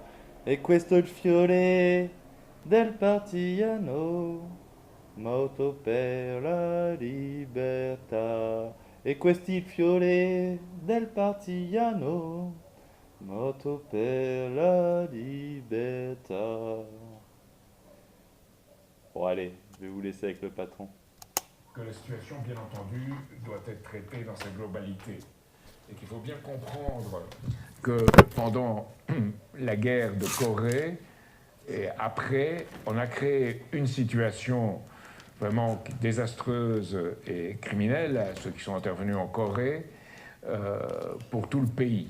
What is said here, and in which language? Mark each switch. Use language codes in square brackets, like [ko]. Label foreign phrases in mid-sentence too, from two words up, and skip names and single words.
[it] E questo è il fiore del partigiano. Morto per la libertà. E questo è il fiore del partigiano. Morto per la libertà. [fr] Bon allez, je vais vous laisser avec le patron. Que la situation, bien entendu, doit être traitée dans sa globalité. Et qu'il faut bien comprendre que pendant la guerre de Corée, et après, on a créé une situation vraiment désastreuse et criminelle, ceux qui sont intervenus en Corée, pour tout le pays.